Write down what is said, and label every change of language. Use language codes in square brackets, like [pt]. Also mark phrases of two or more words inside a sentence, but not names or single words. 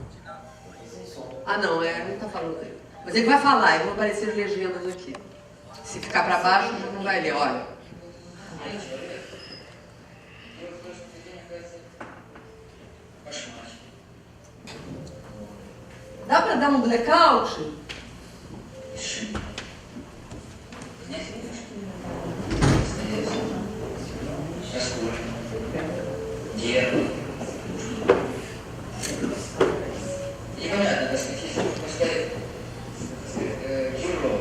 [pt] Não está falando aí. Mas ele vai falar, e vão aparecer legendas aqui. Se ficar para baixo, a gente não vai ler, olha. Dá para dar um blackout? [ru] Непонятно, так сказать, если можно сказать, герой.